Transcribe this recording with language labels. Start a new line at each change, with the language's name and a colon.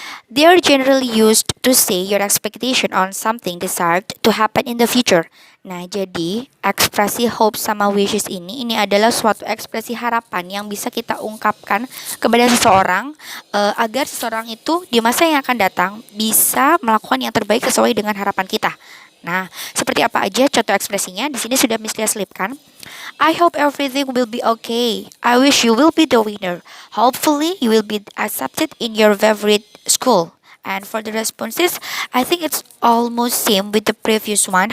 English: They are generally used to say your expectation on something desired to happen in the future.
Indonesian: Nah, jadi ekspresi hopes sama wishes ini adalah suatu ekspresi harapan yang bisa kita ungkapkan kepada seseorang agar seseorang itu di masa yang akan datang bisa melakukan yang terbaik sesuai dengan harapan kita. Nah, seperti apa aja contoh ekspresinya? Di sini sudah Miss Lia selipkan.
English: I hope everything will be okay. I wish you will be the winner. Hopefully you will be accepted in your favorite school. And for the responses, I think it's almost same with the previous one.